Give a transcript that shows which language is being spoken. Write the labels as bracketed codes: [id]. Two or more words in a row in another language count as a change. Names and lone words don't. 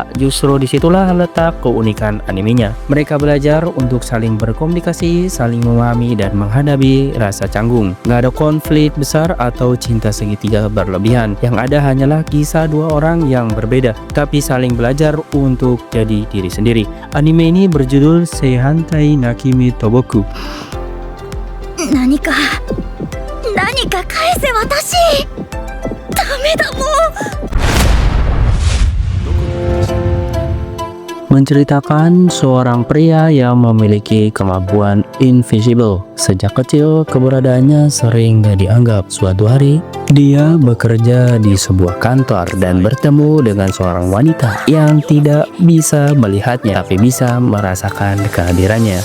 [id] Justru disitulah letak keunikan animenya. Mereka belajar untuk saling berkomunikasi, saling memahami, dan menghadapi rasa canggung. Gak ada konflik besar atau cinta segitiga berlebihan. Yang ada hanyalah kisah dua orang yang berbeda, tapi saling belajar untuk jadi diri sendiri. Anime ini berjudul Seihantai Nakimi Toboku. [ja] 何か返せ私。ダメだもう。 [id] menceritakan seorang pria yang memiliki kemampuan invisible. Sejak kecil, keberadaannya sering gak dianggap. Suatu hari, dia bekerja di sebuah kantor dan bertemu dengan seorang wanita yang tidak bisa melihatnya, tapi bisa merasakan kehadirannya.